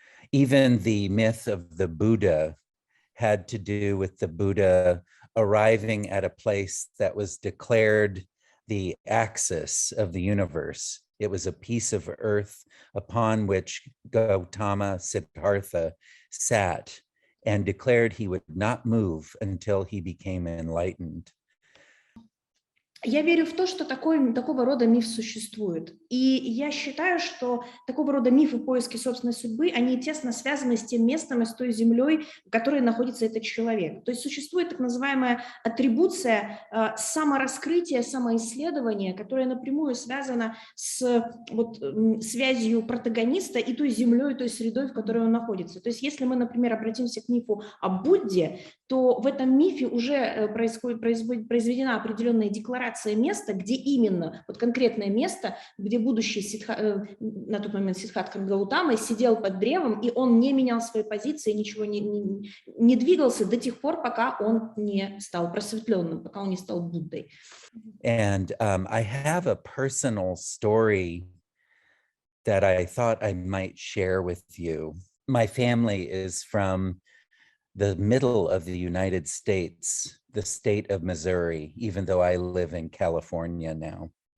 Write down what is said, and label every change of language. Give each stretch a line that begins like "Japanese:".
English: Even the myth of the Buddha had to do with the Buddha arriving at a place that was declared the axis of the universe. It was a piece of earth upon which Gautama Siddhartha sat and declared he would not move until he became enlightened.
Russian: Я верю в то, что такого рода миф существует. И я считаю, что такого рода мифы поиски собственной судьбы, они тесно связаны с тем местом и с той землей, в которой находится этот человек. То есть существует так называемая атрибуция самораскрытия, самоисследования, которая напрямую связана с связью протагониста и той землей, той средой, в которой он находится. То есть если мы, например, обратимся к мифу о Будде, то в этом мифе уже произведена определенная декларация места, где именно, вот конкретное место, где будущий на тот момент Сиддхартха Гаутама сидел под древом, и он не менял свои позиции, ничего не двигался до тех пор, пока он не стал просветленным, пока он не стал Буддой.
English: And I have a personal story that I thought I might share with you. My family is from the middle of the United States, the state of Missouri, even though I live in California now.